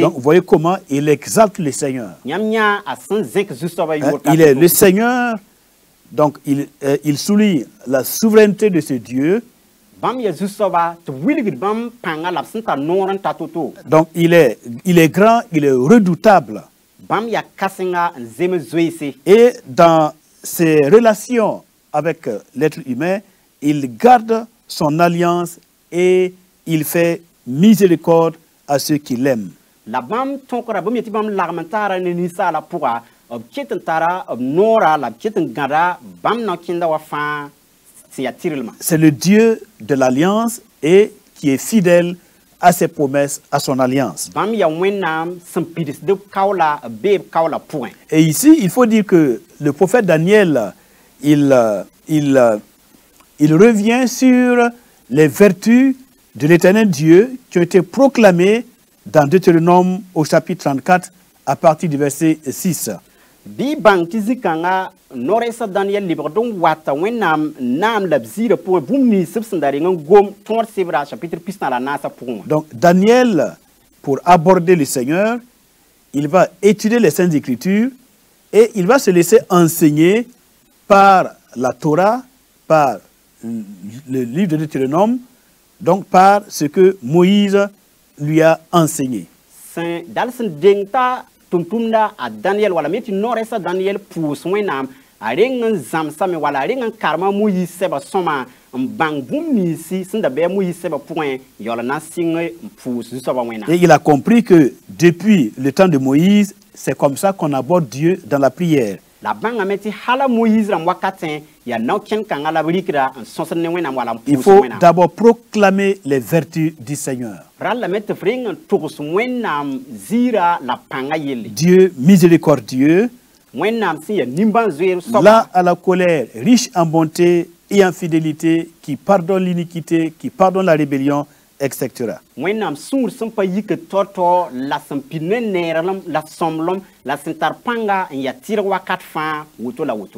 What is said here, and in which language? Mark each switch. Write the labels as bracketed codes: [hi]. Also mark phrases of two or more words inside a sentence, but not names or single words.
[fr] Donc vous voyez comment il exalte le Seigneur. [mos] Yãmb yã a sẽn zẽk zu-soabã [fr] Hein, [mos] yʋʋr [fr] il est le Seigneur, donc il souligne la souveraineté de ce Dieu. [mos] bãmb yaa zu-soabã tɩ b wilgd bãmb pãnga la b sẽn tar noor n ta to-to. [fr] Donc il est grand, il est redoutable. [mos] Bãmb yaa kãsenga n zems zoeese. [fr] Et dans ses relations avec l'être humain, il garde son alliance et il fait miséricorde à ceux qui l'aiment. [mos] La bãmb tõkra bãmb yetɩ bãmb lagm n taara ne ninsaala pʋga b ket n tara b noora la b ket n gãda bãmb no-kẽnda wa fãa sẽn yaa tɩrlmã. [fr] C'est le Dieu de l'alliance et qui est fidèle à ses promesses, à son alliance. [mos] Bãmb yaa wẽnnaam sẽn pidsd b kaola b bee b kaola pʋgẽ. [fr] Et ici, il faut dire que le prophète Daniel, il revient sur les vertus de l'Éternel Dieu qui ont été proclamées dans Deutéronome au chapitre 34 à partir du verset 6. [mos] Bɩ bãng tɩ zĩ-kãngã no-rɛɛsã Daniel lebgd n wata wẽnnaam naam la b ziirã pʋgẽ bũmb nins b sẽn da reng n gom tõod sebra chapitre pis-tã la naasã pʋgẽ wã. [fr] Donc Daniel, pour aborder le Seigneur, il va étudier les Saintes Écritures et il va se laisser enseigner par la Torah, par le livre de Deutéronome, donc par ce que Moïse lui a enseigné. [mos] Sẽn dal sẽn deng t'a tʋmtʋmda a Daniel wala me tɩ no-rɛɛsã Daniel pʋʋs wẽnnaam a reng n zãmsame wala a reng n karma Moïse sɛba sõma n bãng bũmb ninsi sẽn da bɩ a Moïse sɛba pʋgẽ yaool na sɩng n pʋʋs zu-soabã wẽnnaam. [fr] Et il a compris que depuis le temps de Moïse, c'est comme ça qu'on aborde Dieu dans la prière. [mos] La bãngame tɩ hala Moïse rãmb wakatẽ yaa nao-kẽnd-kãngã la b rɩkda n sõsd ne wẽnnaam wala n [fr] Il [mos] pʋʋs [fr] faut [mos] wẽnnaam. [fr] d'abord proclamer les vertus du Seigneur. [mos] Rallame tɩ f reng n togs wẽnnaam ziira la pãngã yelle. [fr] Dieu miséricordieux, [mos] Wẽnnaam sẽn yaa nimbãn-zoeer soaba. [fr] là à la colère, riche en bonté et en fidélité, qui pardonne l'iniquité, qui pardonne la rébellion, etc. [mos] Wẽnnaam sũur sẽn pa yik tao-tao la sẽn pid ne neerlem la sõmblem la sẽn tar pãnga n yaa tɩrg wakat fãa woto la woto.